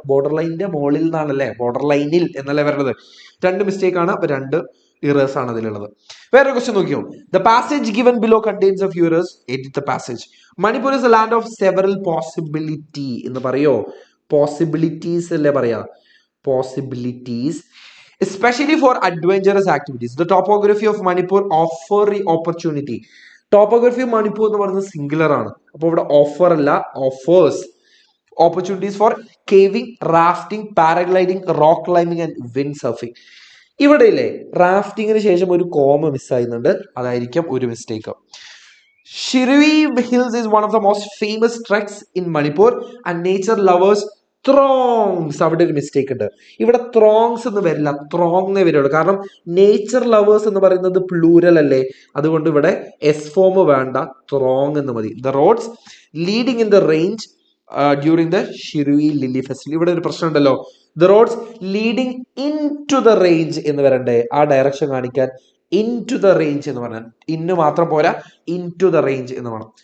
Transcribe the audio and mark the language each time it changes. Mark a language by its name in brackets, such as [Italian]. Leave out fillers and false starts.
[Malayalam] Border ലൈനിന്റെ മുകളിൽ നിന്നാണല്ലേ, border ലൈനിൽ എന്നല്ലേ വരുന്നത്. രണ്ട് മിസ്റ്റേക്ക് ആണ്, അപ്പൊ രണ്ട് ഇറേഴ്സ് ആണ് അതിലുള്ളത്. വേറൊരു ക്വസ്റ്റ്യൻ നോക്കിയോ. [English] The passage given below contains a few errors, edit the passage. Manipur is a land of several possibility [Malayalam] എന്ന് പറയോ? പോസിബിലിറ്റീസ് അല്ലേ പറയാ, possibilities. [English] Especially for adventurous activities. The topography of Manipur offer opportunity. Topography of Manipur [Malayalam] എന്ന് പറയുന്നത് singular ആണ്, അപ്പോൾ ഇവിടെ offer അല്ല, offers. [English] Opportunities for caving, rafting, paragliding, rock climbing and wind surfing. [Malayalam] ഇവിടെ ഇല്ലേ റാഫ്റ്റിങ്ങിന് ശേഷം ഒരു കോമ മിസ്സായിരുന്നുണ്ട്, അതായിരിക്കും ഒരു mistake. [English] Shirui Hills is one of the most famous treks in Manipur and nature lovers throngs. [Malayalam] അവിടെ ഒരു മിസ്റ്റേക്ക് ഉണ്ട്. ഇവിടെ ത്രോങ്സ് എന്ന് വരില്ല, ത്രോങ് വരുള്ളൂ. കാരണം നേച്ചർ ലവേഴ്സ് എന്ന് പറയുന്നത് പ്ലൂരൽ അല്ലേ, അതുകൊണ്ട് ഇവിടെ എസ് ഫോം വേണ്ട, ത്രോങ് എന്ന് മതി. [English] The roads leading in the range during the Shirui lily festival. [Malayalam] ഇവിടെ ഒരു പ്രശ്നം ഉണ്ടല്ലോ, [English] the roads leading in to the range [Malayalam] എന്ന് വരണ്ടേ, ആ ഡയറക്ഷൻ കാണിക്കാൻ ഇൻ ടു ദ റേഞ്ച് എന്ന് പറഞ്ഞാൽ ഇന്ന് മാത്രം പോരാ, ഇൻ ടു ദ റേഞ്ച് എന്ന് വേണം.